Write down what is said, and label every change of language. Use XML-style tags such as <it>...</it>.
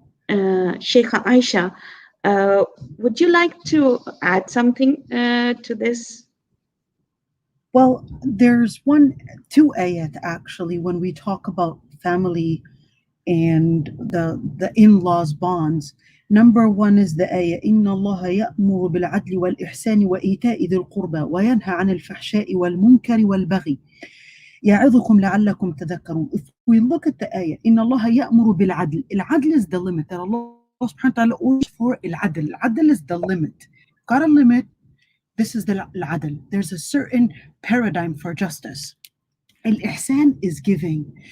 <en>Sheikha Aisha, would you like to add something to this? Well, there's two ayat actually when we talk about family and the in-laws bonds. Number one is the ayah,</en> <ar>إن الله يأمر بالعدل والإحسان وإيتاء ذي القربى وينهى عن الفحشاء والمنكر والبغي يعظكم لعلكم تذكرون.</ar> <en>If we look at the ayah,</en> <ar>إن الله يأمر بالعدل.</ar> <en>العدل is the limit that Allah subhanahu wa ta'ala orders for.</en> <ar>العدل.</ar> <en>العدل is the limit. Got a limit. This is the العدل. There's a certain paradigm for justice. Al-ihsan is giving.</en>